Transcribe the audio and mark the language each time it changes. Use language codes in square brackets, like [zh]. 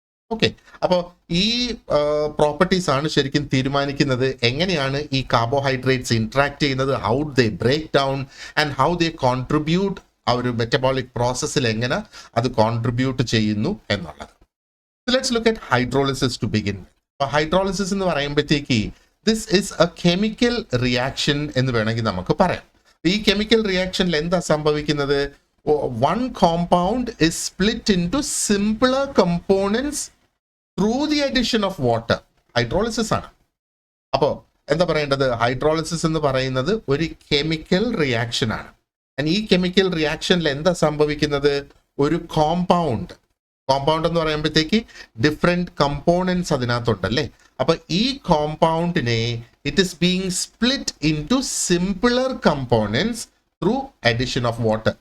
[ml] Okay, അപ്പോൾ ഈ properties ആണ് ശരിക്കും തീരുമാനിക്കുന്നത് എങ്ങനെയാണ് ഈ കാർബോഹൈഡ്രേറ്റ്സ് ഇന്ററാക്ട് ചെയ്യുന്നത്, [en] how they break down and how they contribute, [ml] ആ ഒരു മെറ്റബോളിക് പ്രോസസ്സിൽ എങ്ങനെ അത് കോൺട്രിബ്യൂട്ട് ചെയ്യുന്നു എന്നുള്ളത്. [en] Let's look at hydrolysis to begin. [ml] അപ്പോൾ ഹൈഡ്രോളിസിസ് എന്ന് പറയുമ്പോഴത്തേക്ക് [en] this is a chemical reaction [ml] എന്ന് വേണമെങ്കിൽ നമുക്ക് പറയാം. ഈ കെമിക്കൽ റിയാക്ഷനിൽ എന്താ സംഭവിക്കുന്നത്, [en] one compound is split into simpler components through the addition of water. [ml] Hydrolysis ആണ്. അപ്പോൾ എന്താ പറയേണ്ടത്, ഹൈഡ്രോളിസിസ് എന്ന് പറയുന്നത് ഒരു കെമിക്കൽ റിയാക്ഷൻ ആണ്. ഈ കെമിക്കൽ റിയാക്ഷനിൽ എന്താ സംഭവിക്കുന്നത്, ഒരു കോമ്പൗണ്ട് എന്ന് പറയുമ്പോഴത്തേക്ക് ഡിഫറെന്റ് കമ്പോണൻസ് അതിനകത്തുണ്ടല്ലേ. അപ്പൊ ഈ കോമ്പൗണ്ടിനെ [en] It is being split into simpler components through addition of water.